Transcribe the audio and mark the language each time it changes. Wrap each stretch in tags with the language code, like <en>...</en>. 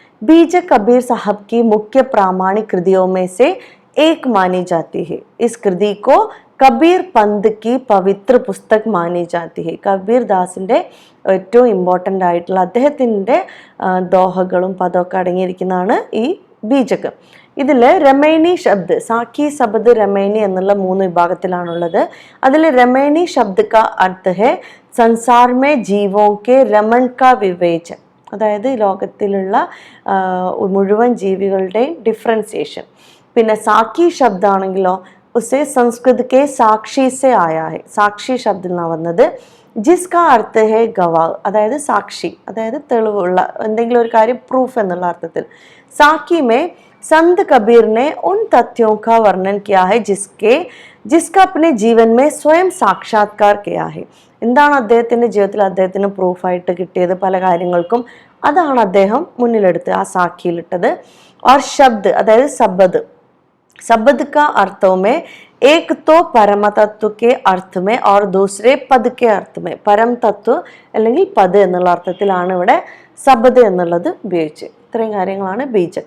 <hi>बीजक कबीर साहब की मुख्य प्रामाणिक कृतियों में से एक मानी जाती है. इस कृति को കബീർ പന്ത് की പവിത്ര പുസ്തക് മാനി ജാതി ഹെ.</hi> <ml>കബീർ ദാസിന്റെ ഏറ്റവും ഇമ്പോർട്ടൻ്റ് ആയിട്ടുള്ള അദ്ദേഹത്തിൻ്റെ ദോഹകളും പദമൊക്കെ അടങ്ങിയിരിക്കുന്നതാണ് ഈ ബീജകം. ഇതിൽ രമൈനി ശബ്ദ്, സാക്കി, സബദ്, രമൈനി എന്നുള്ള 3 വിഭാഗത്തിലാണുള്ളത്. അതിൽ</ml> <hi>രമൈനി ശബ്ദ് കാ അർത്ഥ ഹെ സംസാർ മേ ജീവോ കെ രമൺ കാ വിവേചൻ,</hi> <ml>അതായത് ലോകത്തിലുള്ള മുഴുവൻ ജീവികളുടെയും ഡിഫറൻസിയേഷൻ. പിന്നെ സാക്കി ശബ്ദമാണെങ്കിലോ</ml> <hi>ഉസേ സംസ്കൃത് കെ സാക്ഷി സെ ആയാ ഹെ.</hi> <ml>സാക്ഷി ശബ്ദത്തിൽ നിന്നാണ് വന്നത്.</ml> <hi>ജിസ്ക അർത്ഥ ഹെ ഗവാഹ്,</hi> <ml>അതായത് സാക്ഷി, അതായത് തെളിവുള്ള എന്തെങ്കിലും ഒരു കാര്യം, പ്രൂഫ് എന്നുള്ള അർത്ഥത്തിൽ.</ml> <hi>സാക്കി മേ संत कबीर ने उन तथ्यों का वर्णन किया है जिसका अपने जीवन में स्वयं साक्षात्कार किया है.</hi> <ml>എന്താണ് അദ്ദേഹത്തിൻ്റെ ജീവിതത്തിൽ അദ്ദേഹത്തിന് പ്രൂഫായിട്ട് കിട്ടിയത് പല കാര്യങ്ങൾക്കും, അതാണ് അദ്ദേഹം മുന്നിലെടുത്ത് ആ സാക്കിയിലിട്ടത്.</ml> <hi>और शब्द</hi> <ml>അതായത് സബദ്,</ml> <hi>शब्द का अर्थों में एक तो परम तत्व के अर्थ में और दूसरे पद के अर्थ में.</hi> <ml>പരം തത്വ അല്ലെങ്കിൽ പദ് എന്നുള്ള അർത്ഥത്തിലാണ് ഇവിടെ സബദ് എന്നുള്ളത് ഉപയോഗിച്ചത്. ഇത്രയും കാര്യങ്ങളാണ് ബീജക്.</ml>